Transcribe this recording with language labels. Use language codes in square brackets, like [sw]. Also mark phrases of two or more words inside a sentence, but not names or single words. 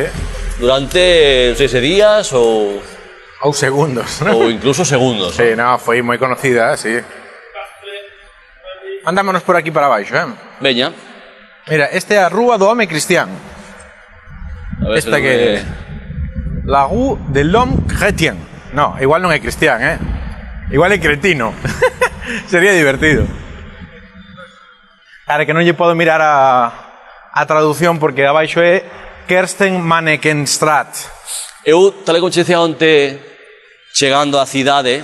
[gl] durante, non sei se días ou segundos. incluso segundos. Sí, no, foi moi conocida, sí. Andámonos por aquí para baixo, Veña. Mira, este é a Rúa do Home Cristián. A ver se Esta non que... [fr] La Rue de l'Homme Chrétien. [gl] No, igual non é cristián, Igual é cretino. Sería divertido. Claro, que non lle podo mirar a traducción porque abaixo é Kersten Mannekenstraat. Eu, tal e como che dicía onte, chegando á cidade,